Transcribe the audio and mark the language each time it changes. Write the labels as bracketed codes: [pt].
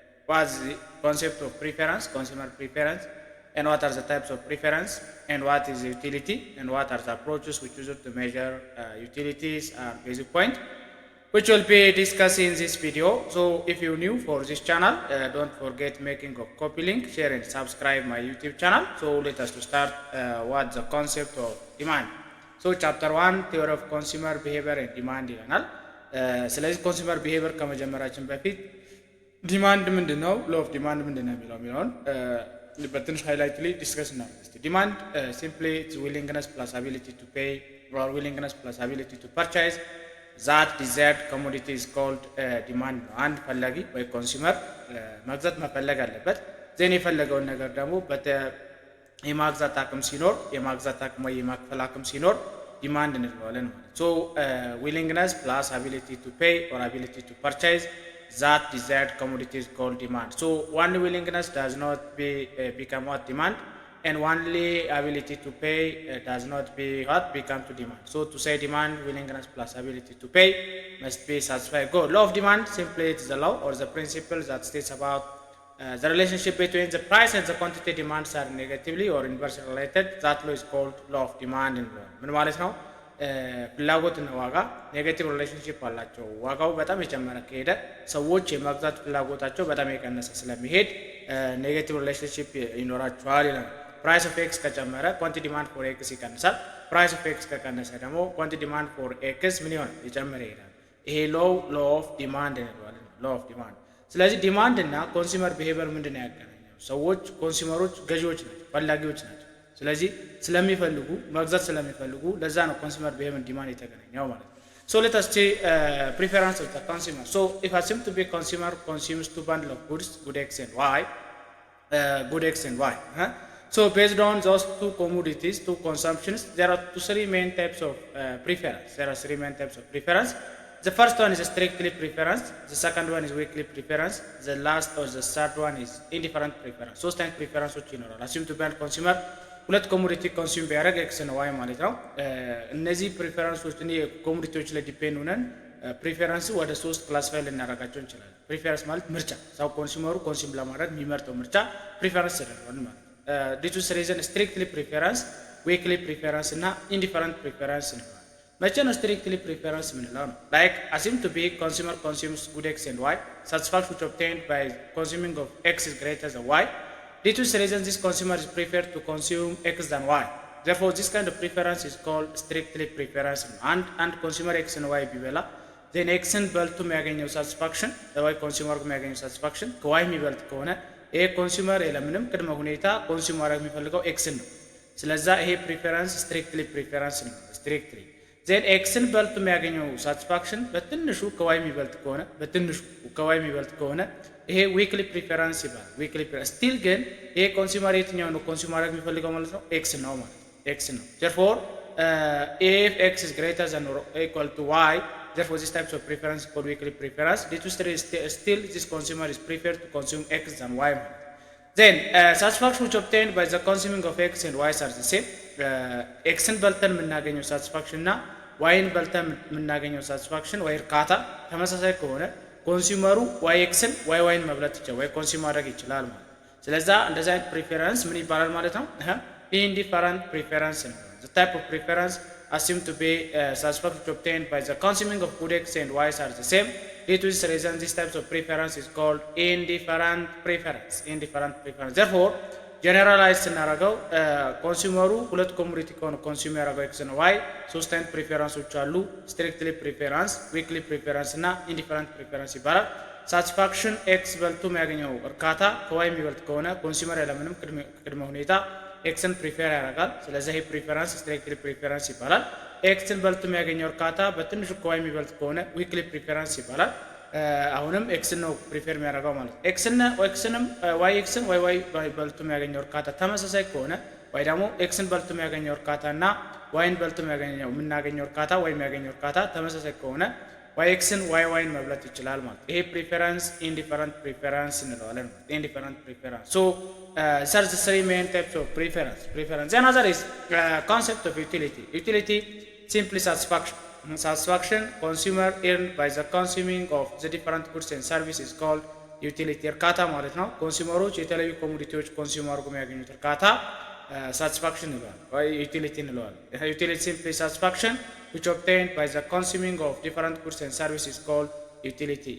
[en] What's the concept of preference, consumer preference, and what are the types of preference, and what is utility, and what are the approaches which use to measure utilities are basic point, which will be discussed in this video. So if you're new for this channel, don't forget making a copy link, share and subscribe my YouTube channel. So let us to start what's the concept of demand. So chapter 1 theory of consumer behavior and demand [am] ይላል። ስለዚህ ኮንሱመር ቢሄቪየር ከመጀመራችን በፊት ዲማንድ ምንድነው ሎ ኦፍ ዲማንድ ምንድነው የሚለውን በትንሽ ሃይላይት ላይ ዲስከስ እናደርጋለን። [en] ዲማንድ ሲምፕሊ ኢትስ ዊሊንግነስ ፕላስ አቢሊቲ ቱ ፔይ or willingness plus ability to purchase that desired commodity is called demand [am] ነው። አንድ ፈላጊ ወይ ኮንሱመር መግዛት መፈለግ አለበት። ዘን የፈለገውን ነገር ደግሞ የማግዛት አቅም ሲኖር የማግዛት አቅም ወይ የማክፈል አቅም ሲኖር demand እንለዋለን ማለት ነው። [en] So willingness plus ability to pay or ability to purchase that desired commodity is called demand. So one willingness does not become what demand, and only ability to pay does not become to demand. So to say demand, willingness plus ability to pay must be satisfied. Go. Law of demand simply it's the law or the principle that states about the relationship between the price and the quantity demands are negatively or inversely related. That law is called law of demand. [am] ምን ማለት ነው? ፍላጎትና ዋጋ ኔጌቲቭ ሪሌሽንሺፕ አላቸው። ዋጋው በጣም የጨመረ ከሄደ ሰዎች የማግዛት ፍላጎታቸው በጣም የቀነሰ ስለሚሄድ ኔጌቲቭ ሪሌሽንሺፕ ይኖራቸዋል ይላል። [en] ፕራይስ ኦፍ ኤክስ [am] ከጨመረ [en] ኳንቲቲ ዲማንድ ፎር ኤክስ [am] ይቀንሳል። ፕራይስ ኦፍ ኤክስ ከቀነሰ ደግሞ ኳንቲቲ ዲማንድ ፎር ኤክስ ምን ይሆናል? የጨመረ ይሄዳል። ይሄ ሎ ኦፍ ዲማንድ እንለዋለን። ሎ ኦፍ ዲማንድ። ስለዚህ ዲማንድ እና ኮንሱመር ቢሄቪየር ምንድነው ያገናኘው? ሰዎች ኮንሱመሮች ገዢዎች ናቸው፣ ፈላጊዎች ናቸው። ስለዚህ ስለሚፈልጉ መግዛት ስለሚፈልጉ ለዛ ነው ኮንሱመር ቢሄቪየር ዲማንድ የተገናኘው ማለት ነው። [en] So let us see preference of the consumer. So if assumed to be consumer consumes two bundle of goods, good X and Y, good X and Y. So based on those two commodities, two consumptions, there are three main types of preference. There are three main types of preference. The first one is strictly preference. The second one is weakly preference. The last or the third one is indifferent preference. [am] ሶስት አይነት ፕሪፈረንሶች ይኖራል። [en] assume to be consumer [am] ሁለት ኮሞዲቲ ኮንሱም ቢያደርግ ኤክስ ነው ዋይ ማለት ነው። እነዚህ ፕሪፈረንሶች እኔ ኮሞዲቲዎች ላይ ዲፔንድ ሆነን ፕሪፈረንስ ወደ ሶስት ክላሲፋይ ልናደርጋቸው እንችላለን። ፕሪፈረንስ ማለት ምርጫ፣ ሰው ኮንሱመሩ ኮንሱም ለማድረግ የሚመርጠው ምርጫ ፕሪፈረንስ ተደርጓል ማለት ነው። [en] ዲቱስ ሪዝን [am] ስትሪክትሊ ፕሪፈረንስ፣ ዊክሊ ፕሪፈረንስ እና ኢንዲፈረንት ፕሪፈረንስ ነው። መቼ ነው ስትሪክትሊ ፕሪፈረንስ የምንለው ነው? [en] ላይክ assume to be consumer consumes good x and y, satisfaction which obtained by consuming of x is greater than y. Due to this reason, this consumer is preferred to consume X than Y. Therefore, this kind of preference is called strictly preference. And consumer X and Y [am] ቢበላ then X በልቶ የሚያገኘው satisfaction Y consumer የሚያገኘው satisfaction ከY የሚበልጥ ከሆነ ይሄ ኮንሱመር የለምንም ቅድመ ሁኔታ ኮንሱም ማድረግ የሚፈልገው X ነው። ስለዛ ይሄ preference strictly preference ነው። strictly then X በልቶ የሚያገኘው satisfaction በትንሹ ከY የሚበልጥ ከሆነ ይሄ ዊክሊ ፕሪፈረንስ ይባላል። ዊክሊ ፕሪፈረንስ ስቲል ግን ይሄ ኮንሱመር የትኛው ነው ኮንሱም ማድረግ የሚፈልገው ማለት ነው? ኤክስ ነው ማለት ኤክስ ነው። [en] therefore if x is greater than or equal to y, therefore this types of preference called weakly preference. Due to still this consumer is preferred to consume x than y. Then satisfaction which obtained by the consuming of x and y are the same. [am] x በልተን የምናገኘው satisfaction እና y በልተን የምናገኘው satisfaction ወይ እርካታ ተመሳሳይ ከሆነ ኮንሱመሩ ዋይ ኤክስን ዋይ ዋይን መብላት ይችላል ወይ ኮንሱም ማድረግ ይችላል ማለት ነው። ስለዚህ እንደዛ አይነት ፕሪፈረንስ ምን ይባላል ማለት ነው? ኢንዲፈረንት ፕሪፈረንስ ነው። [en] the type of preference assumed to be satisfaction obtained by the consuming of good x and y are the same. Due to this reason, this types of preference is called indifferent preference. [am] Therefore, ጀነራላይዝ ስናደርገው ኮንሱመሩ ሁለት ኮሞዲቲ ከሆነ ኮንሱም ያደረገው ኤክስ ነው ዋይ ሶስት አይነት ፕሪፈረንሶች አሉ። ስትሪክትሊ ፕሪፈረንስ፣ ዊክሊ ፕሪፈረንስ እና ኢንዲፈረንት ፕሪፈረንስ ይባላል። ሳቲስፋክሽን ኤክስ በልቶ የሚያገኘው እርካታ ከዋይ የሚበልጥ ከሆነ ኮንሱመር ያለምንም ቅድመ ሁኔታ ኤክስን ፕሪፈር ያደርጋል። ስለዚህ ይሄ ፕሪፈረንስ ስትሪክትሊ ፕሪፈረንስ ይባላል። ኤክስን በልቶ የሚያገኘው እርካታ በትንሹ ከዋይ የሚበልጥ ከሆነ ዊክሊ ፕሪፈረንስ ይባላል። አሁንም ኤክስን ነው ፕሪፌር የሚያደርገው ማለት ነው። ኤክስንም ዋይ ኤክስን ዋይ በልቶ የሚያገኘው እርካታ ተመሳሳይ ከሆነ ወይ ደግሞ ኤክስን በልቶ የሚያገኘው እርካታ እና ዋይን በልቶ የምናገኘው እርካታ ወይ የሚያገኘው እርካታ ተመሳሳይ ከሆነ ዋይ ኤክስን ዋይን መብላት ይችላል ማለት ነው። ይሄ ፕሪፈረንስ ኢንዲፈረንት ፕሪፈረንስ እንለዋለን ማለት ኢንዲፈረንት ፕሪፈረንስ። [en] ሶ ሰርች three main types of preference. Another is concept of utility. Utility simply satisfaction consumer earned by the consuming of the different goods and services called utility. [am] እርካታ ማለት ነው። ኮንሱመሮች የተለያዩ ኮሞዲቲዎች ኮንሱም አድርጎ የሚያገኙት እርካታ satisfaction እንለዋለን ወይ utility እንለዋለን። [en] utility simply satisfaction which obtained by the consuming of different goods and services called utility.